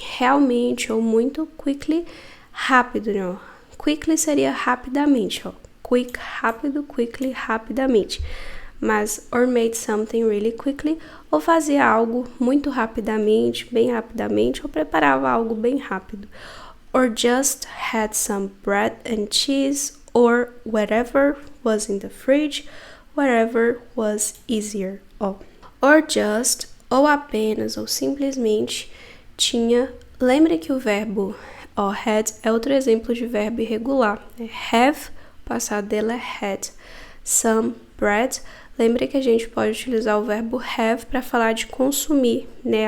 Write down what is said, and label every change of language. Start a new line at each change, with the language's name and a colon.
Portuguese: Realmente ou muito quickly, rápido, né? Quickly seria rapidamente, ó. Quick, rápido, quickly, rapidamente. Mas
English: or made something really quickly,
Portuguese: ou fazia algo muito rapidamente, bem rapidamente, ou preparava algo bem rápido.
English: Or just had some bread and cheese, or whatever was in the fridge, whatever was easier. Or just,
Portuguese: ou apenas, ou simplesmente tinha. Lembre que o verbo had é outro exemplo de verbo irregular. Have, o passado dele é had.
English: Some bread.
Portuguese: Lembre que a gente pode utilizar o verbo have para falar de consumir, né?